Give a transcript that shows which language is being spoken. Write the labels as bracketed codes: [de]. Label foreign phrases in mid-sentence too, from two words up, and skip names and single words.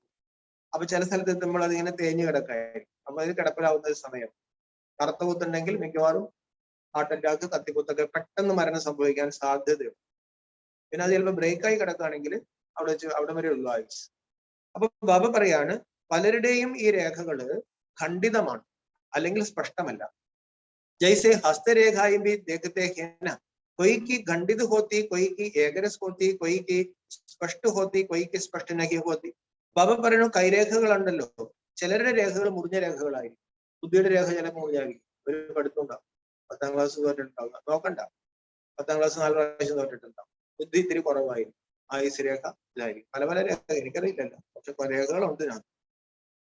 [ml] അപ്പൊ ചില സ്ഥലത്ത് എത്തുമ്പോൾ അതിങ്ങനെ തേഞ്ഞു കിടക്കായിരിക്കും. അപ്പൊ അതിന് കിടപ്പിലാവുന്ന സമയം കറുത്ത കുത്തുണ്ടെങ്കിൽ മിക്കവാറും [en] heart attack [ml] കത്തിക്കുത്തൊക്കെ പെട്ടെന്ന് മരണം സംഭവിക്കാൻ സാധ്യതയുണ്ട്. പിന്നെ അത് ചിലപ്പോൾ ബ്രേക്കായി കിടക്കുകയാണെങ്കിൽ അവിടെ വരെ ഉള്ളു ആയുസ്. അപ്പൊ ബാബ പറയാണ്, പലരുടെയും ഈ രേഖകള് ഖണ്ഡിതമാണ്, അല്ലെങ്കിൽ സ്പഷ്ടമല്ല. [hi] जैसे हस्तरेखाएँ भी देखते हैं ना, कोई की खंडित होती, कोई की एकरस होती, कोई की स्पष्ट होती, कोई की स्पष्ट नहीं होती. [ml] ബാബ പറയുന്നു, കൈരേഖകൾ ഉണ്ടല്ലോ, ചിലരുടെ രേഖകൾ മുറിഞ്ഞ രേഖകളായിരിക്കും. ബുദ്ധിയുടെ രേഖ ചിലപ്പോൾ മുറിഞ്ഞായിരിക്കും. ഒരു പഠിത്തമുണ്ടാവും, 10ാം ക്ലാസ് തോറ്റിട്ടുണ്ടാവും, നോക്കണ്ട. 10ാം ക്ലാസ് 4 പ്രാവശ്യം തോറ്റിട്ടുണ്ടാവും. ബുദ്ധി ഇത്തിരി കുറവായിരിക്കും. ആയുസ് രേഖ ഇതായിരിക്കും. പല രേഖ എനിക്കറിയില്ലല്ലോ, പക്ഷെ രേഖകളുണ്ട് ഞാൻ.